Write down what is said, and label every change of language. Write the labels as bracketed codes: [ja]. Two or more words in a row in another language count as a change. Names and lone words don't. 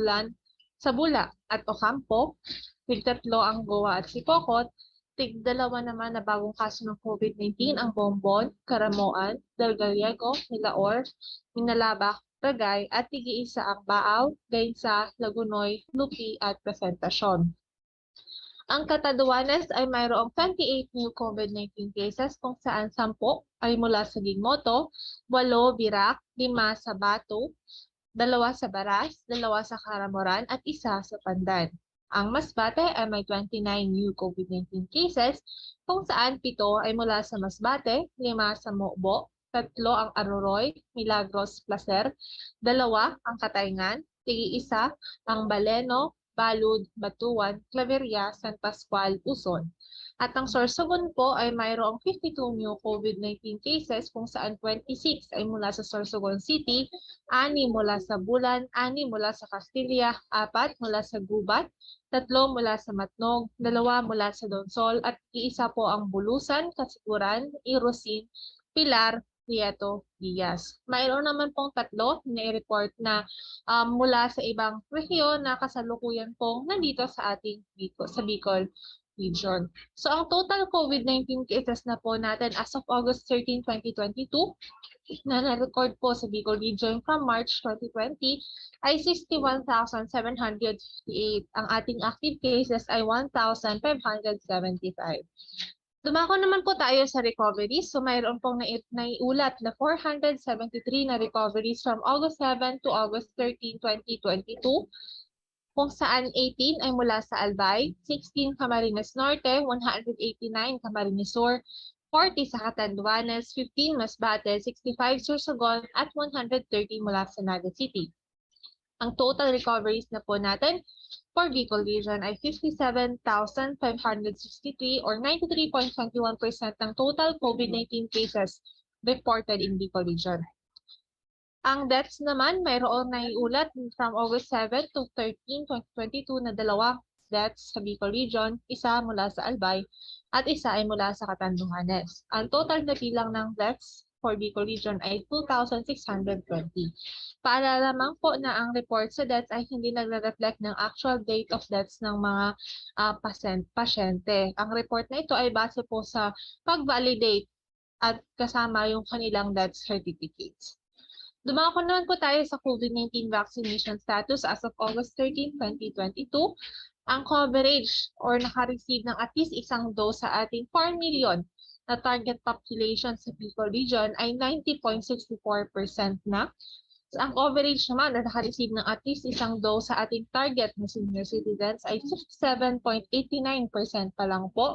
[tl] Bula at Ocampo, tig-3 ang Goa at Sipokot, tig-2 naman na bagong kaso ng COVID-19 ang Bombon, Caramoan, Del Gallego, Milaor, Minalabak, Tagay, at tig-1 ang Baaw, Gainsa, Lagunoy, Lupi at Presentacion. Ang Catanduanes ay mayroong 28 [en] new COVID-19 cases [tl] kung saan 10 ay mula sa Gigmoto, 8 Birac, 5 sa Batu, 2 sa Baras, 2 sa Caramoran at 1 sa Pandan. Ang Masbate ay may 29 [en] new COVID-19 cases [tl] kung saan 7 ay mula sa Masbate, 5 sa Mobo, 3 ang Aroroy, Milagros, Placer, 2 ang Katayngan, tig-1 ang Baleno, Balud, Batuan, Claveria, San Pascual, Uson. At ang Sorsogon po ay mayroong 52 [en] new COVID-19 cases [tl] kung saan 26 ay mula sa Sorsogon City, 6 mula sa Bulan, 6 mula sa Castilla, 4 mula sa Gubat, 3 mula sa Matnog, 2 mula sa Donsol, at 1 po ang Bulusan, Kasiguran, Irosin, Pilar, Prieto, Diaz. Mayroon naman pong 3 na i-report na mula sa ibang rehiyon na kasalukuyan pong nandito sa ating Bicol region. So ang [en] total COVID-19 cases [tl] na po natin [en] as of August 13, 2022 [tl] na na-record po sa Bicol region [en] from March 2020 [tl] ay 61,758. Ang ating active cases ay 1,575. Dumako naman po tayo sa recoveries. So mayroon pong naiulat na 473 na recoveries [en] from August 7 to August 13, 2022, [tl] kung saan 18 ay mula sa Albay, 16 Camarines Norte, 189 Camarines Sur, 40 sa Catanduanes, 15 Masbate, 65 Sorsogon, at 130 mula sa Naga City. Ang [en] total recoveries [tl] na po natin [en] for Bicol Region [tl] ay 57,563 or 93.21% ng [en] total COVID-19 cases reported in Bicol Region. [tl] Ang deaths naman, mayroon naiulat [en] from August 7 to 13, 2022 [tl] na 2 deaths sa Bicol Region, 1 mula sa Albay at 1 ay mula sa Catanduanes. Ang total na bilang ng deaths [en] for Bicol Region [tl] ay 2,620. Paalala lamang po na ang report sa deaths ay hindi nagre-reflect ng [en] actual date of deaths [tl] ng mga pasyente. Ang report na ito ay base po sa pag-validate at kasama yung kanilang [en] death certificates. [tl] Dumako naman po tayo sa [en] COVID-19 vaccination status as of August 13, 2022. [tl] Ang coverage or naka-receive ng [en] at least [tl] isang dose sa ating 4 million na [en] target population [tl] sa Bicol Region ay 90.64% na. Ang coverage naman na naka-receive ng [en] at least [tl] isang dose sa ating target na [en] senior citizens [tl] ay 57.89% pa lang po.